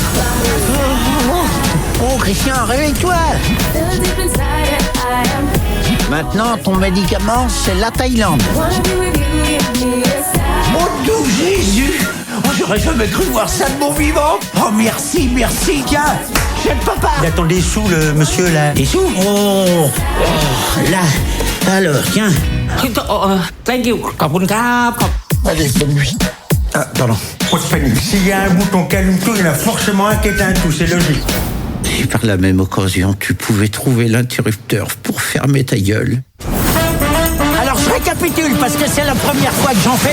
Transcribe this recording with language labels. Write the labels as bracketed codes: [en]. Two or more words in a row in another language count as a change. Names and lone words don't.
[fr] Oh, Christian, réveille-toi. Maintenant, ton médicament, c'est la Thaïlande. Oh, doux Jésus! Oh, j'aurais jamais cru voir ça de mon vivant! Oh, merci, tiens! Chef papa! Il attend des sous, le monsieur, là. Des sous? Oh, là. Alors, tiens. [en] Thank you. [th] ขอบคุณครับ [fr] Allez, bonne nuit. Ah, pardon. Pas de panique. S'il y a un bouton qui allume tout, il y en a forcément un qui éteint tout, c'est logique. Si par la même occasion, tu pouvais trouver l'interrupteur pour fermer ta gueule. Alors, je récapitule, parce que c'est la première fois que j'en fais.